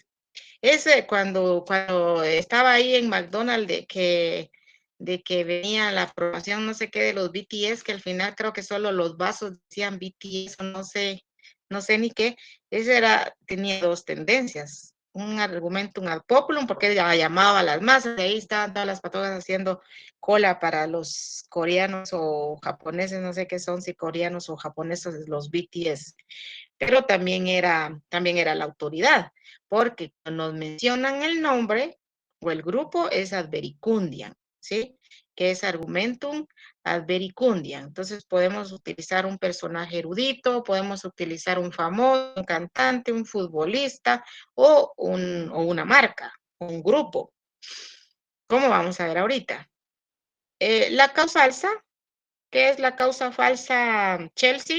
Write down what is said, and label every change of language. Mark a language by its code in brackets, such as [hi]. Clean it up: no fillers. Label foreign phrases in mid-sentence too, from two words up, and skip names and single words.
[es] Ese cuando estaba ahí en McDonald's de que venía la aprobación no sé qué de los BTS, que al final creo que solo los vasos decían BTS o no sé ni qué. Ese tenía dos tendencias. Un [la] argumentum ad populum, [es] porque ya llamaba a las masas, y ahí estaban todas las patogas haciendo cola para los coreanos o japoneses, no sé qué son, si coreanos o japoneses, los BTS. Pero también era la autoridad, porque cuando nos mencionan el nombre o el grupo es [la] ad vericundiam, [es] ¿sí? que es [la] argumentum ad vericundiam. [es] Entonces podemos utilizar un personaje erudito, podemos utilizar un famoso, un cantante, un futbolista o una marca, un grupo. ¿Cómo vamos a ver ahorita? La causa falsa, ¿qué es la causa falsa, Chelsea?